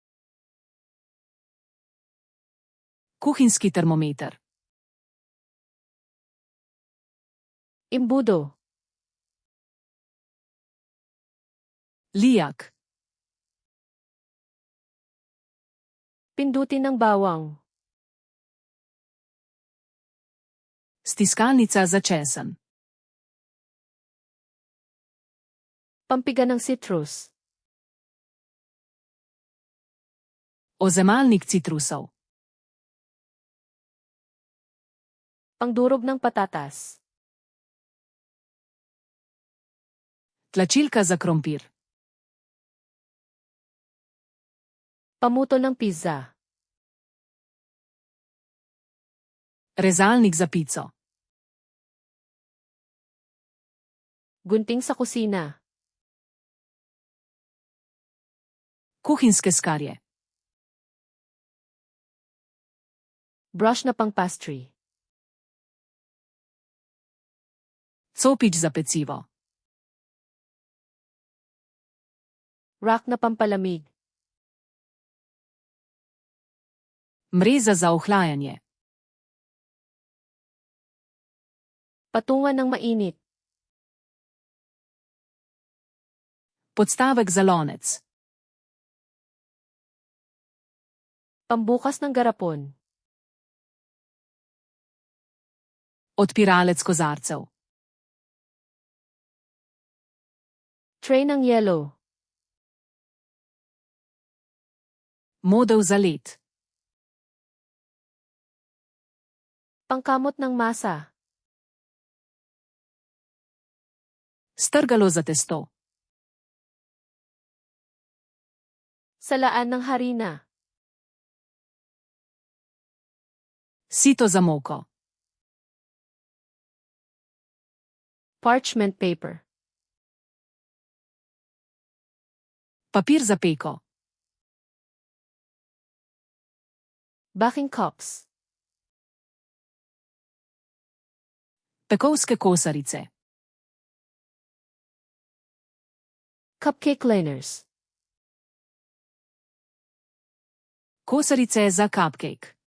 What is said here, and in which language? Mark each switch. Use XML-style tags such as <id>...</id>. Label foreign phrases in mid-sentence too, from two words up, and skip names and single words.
<sl>Kuhinjski termometer.</sl> <tl>Imbudo.</tl> <sl>Lijak.</sl> <tl>Pindutin ng bawang.</tl> <sl>Stiskalnica za česen.</sl> <tl>Pampiga ng citrus.</tl> <sl>Ozemalnik citrusov.</sl> <tl>Pangdurog ng patatas.</tl> <sl>Tlačilka za krompir.</sl> <tl>Pamuto ng pizza.</tl> <sl>Rezalnik za pico.</sl> <tl>Gunting sa kusina.</tl> <sl>Kuhinjske skarje.</sl> <tl>Brush na pang pastry.</tl> <sl>Copič za pecivo.</sl> <tl>Rack na pampalamig.</tl> <sl>Mreza za ohlajanje.</sl> <tl>Patungan ng mainit.</tl> <sl>Podstavek za lonec.</sl> <tl>Pambukas ng garapon.</tl> <sl>Odpiralec kozarcev.</sl> <tl>Tray ng yelo.</tl> <sl>Modev za led.</sl> <tl>Pangkamot ng masa.</tl> <sl>Strgalo za testo.</sl> <tl>Salaan ng harina.</tl> <sl>Sito za moko.</sl> <en>Parchment paper.</en> <sl>Papir za peko.</sl> <en>Baking cups.</en> <sl>Pekovske kosarice.</sl> <en>Cupcake liners.</en> <sl>Kosarice za cupcake.</sl>